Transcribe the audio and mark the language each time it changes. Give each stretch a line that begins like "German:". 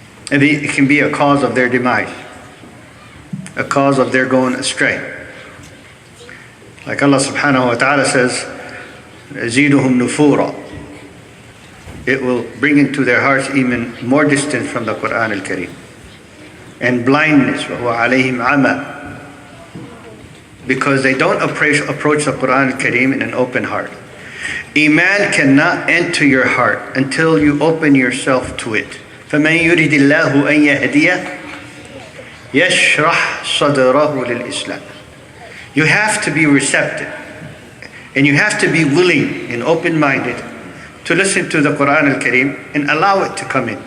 English: It can be a cause of their demise, a cause of their going astray. Like Allah subhanahu wa ta'ala says,
Arabic: زِيدُهُمْ نُفُورًا.
English: It will bring into their hearts even more distance from the Qur'an al-Karim. And blindness,
Arabic: وَهُوَ عَلَيْهِمْ عَمَى.
English: Because they don't approach the Qur'an al-Karim in an open heart. Iman cannot enter your heart until you open yourself to it.
Arabic: فَمَنْ يُرِدِ اللَّهُ أَنْ يَهْدِيَهُ يَشْرَحْ صَدْرَهُ لِلْإِسْلَامِ.
English: You have to be receptive. And you have to be willing and open-minded to listen to the Qur'an al-Karim and allow it to come in.